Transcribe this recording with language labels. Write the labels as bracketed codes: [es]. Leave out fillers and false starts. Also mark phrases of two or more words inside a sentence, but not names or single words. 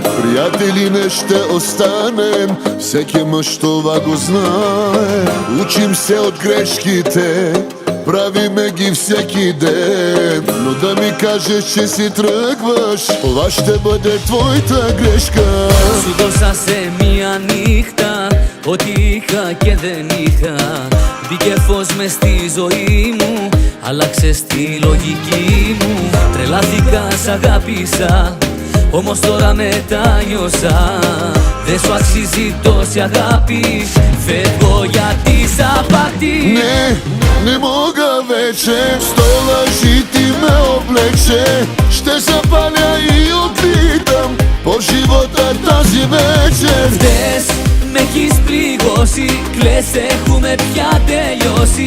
[bg] Приятели не ще останем, всеки мъж това го знае. Учим се от грешките, правиме ги всеки ден. Но да ми кажеш, че си тръгваш, това ще бъде твоята грешка. [el] Σου δώσα σε μία νύχτα ό,τι είχα και δεν είχα. Μπήκε φως μες στη ζωή μου, άλλαξες τη λογική μου. Τρελάθηκα, σ' αγάπησα, όμως τώρα μετάνιωσα. Δεν σου αξίζει τόση αγάπη, φεύγω γιατί σ' απάτη. [bg] Не мога вече, сто лъжи ти ме облече. Ще запаля и отлитам по живота тази вечер. [el] Χθες με έχεις πληγώσει, κλαις, έχουμε πια τελειώσει.